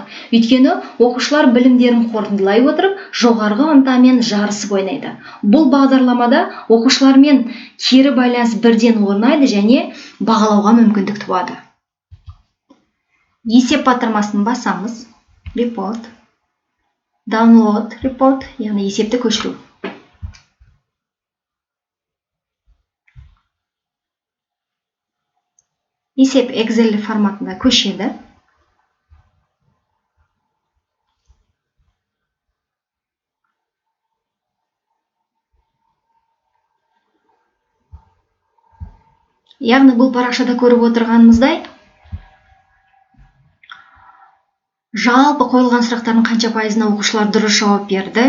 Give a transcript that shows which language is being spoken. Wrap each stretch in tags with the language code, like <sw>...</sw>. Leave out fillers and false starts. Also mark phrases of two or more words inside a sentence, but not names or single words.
<kk>Өйткені оқушылар білімдерін қорытындылай отырып, жоғарғы ынтамен жарысып ойнайды. Бұл бағдарламада оқушылармен кері байланыс бірден орнайды және бағалауға мүмкіндік туады. Есеп батырмасын басамыз.</kk> <en>Report. Download report,</en> <kk>яғни есепті көшіру. Есеп Excel форматында көшеді. Яғни бұл парақшада көріп отырғанымыздай, жалпы қойылған сұрақтардың қанша пайызына оқушылар дұрыс жауап берді?</kk>